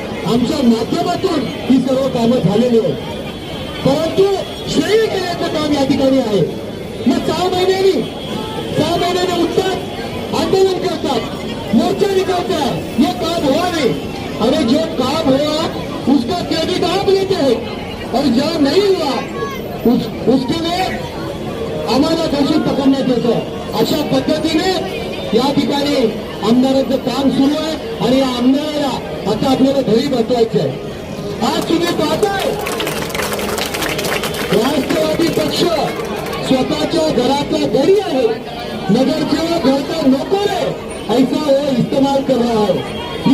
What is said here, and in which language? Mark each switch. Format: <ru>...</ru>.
<mr>आमच्या माध्यमातून ही सर्व कामं झालेली आहेत, परंतु श्रेय केल्याचं काम या ठिकाणी आहे। मग 6 महिन्यांनी उठतात, आंदोलन करतात, मोर्चा निकालतात,</mr> <hi>ये काम हुआ नहीं। अरे जो काम हुआ उसका क्रेडिट आप लेते हैं और जो नहीं हुआ उसके लिए</hi> <mr>आम्हाला दोषी पकडण्यात येतं। अशा पद्धतीने या ठिकाणी आमदाराचं काम सुरू आहे आणि या आमदाराला आता आपल्याला घरी बसवायचं आहे। आज तुम्ही पाहताय राष्ट्रवादी पक्ष स्वतःच्या घरातला गडी आहे, नगरसेवक</mr> <hi>घर का नौकर है, ऐसा वो इस्तेमाल कर रहा है।</hi>